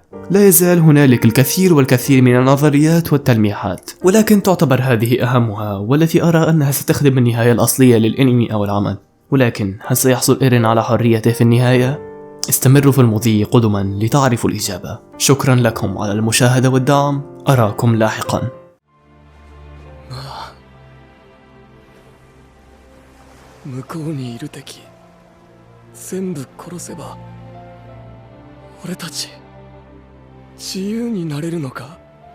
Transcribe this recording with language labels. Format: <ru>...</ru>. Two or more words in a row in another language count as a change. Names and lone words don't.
<ar>لا يزال هنالك الكثير والكثير من النظريات والتلميحات، ولكن تعتبر هذه أهمها والتي أرى أنها ستخدم النهاية الأصلية للأنمي أو العمل. ولكن هل سيحصل إيرين على حريته في النهاية؟ استمروا في المضي قدما لتعرفوا الإجابة. شكرا لكم على المشاهدة والدعم، أراكم لاحقا.</ar> <ja>向こうにいる敵全部殺せば俺たち自由になれるのか。</ja>